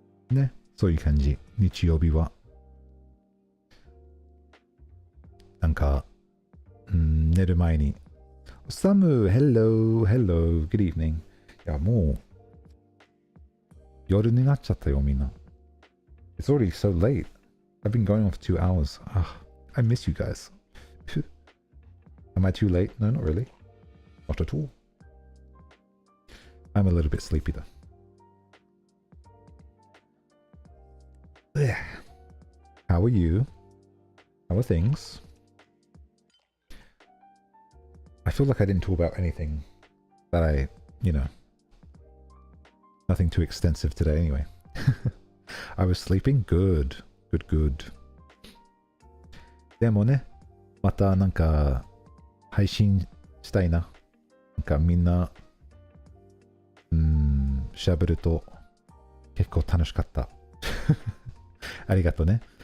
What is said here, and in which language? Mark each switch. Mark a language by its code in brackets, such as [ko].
[ja] ね、そういう感じ。日曜日は。なんか、寝る前に、サム、 [en] hello, good evening。 [ja] いや、もう、夜になっちゃったよ、みんな。 [en] It's already so late. I've been going on for 2 hours. I miss you guys. Am I too late? No, not really. Not at all. I'm a little bit sleepy though. How are you? How are things? I feel like I didn't talk about anything that nothing too extensive today anyway. I was sleeping good. Good. [ja] でもね、またなんか配信したいな。なんかみんな、喋ると結構楽しかった。ありがとうね。